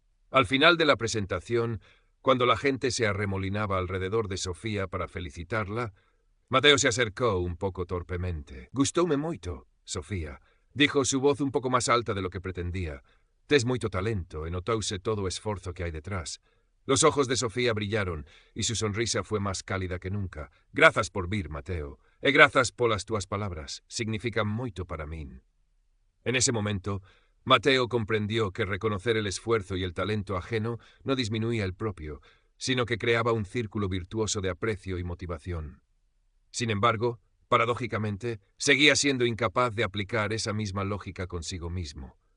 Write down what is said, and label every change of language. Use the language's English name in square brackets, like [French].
[Spanish] Al final de la presentación, cuando la gente se arremolinaba alrededor de Sofía para felicitarla, Mateo se acercó un poco torpemente. [Galician] «Gustoume moito, [Spanish] Sofía», dijo, su voz un poco más alta de lo que pretendía. [Galician] «Tes moito talento e notouse todo o esforzo que hai detrás». [Spanish] Los ojos de Sofía brillaron y su sonrisa fue más cálida que nunca. [Galician] «Grazas por vir, Mateo, e grazas polas túas palabras. Significan moito para min». [Spanish] En ese momento, Mateo comprendió que reconocer el esfuerzo y el talento ajeno no disminuía el propio, sino que creaba un círculo virtuoso de aprecio y motivación. Sin embargo, paradójicamente, seguía siendo incapaz de aplicar esa misma lógica consigo mismo.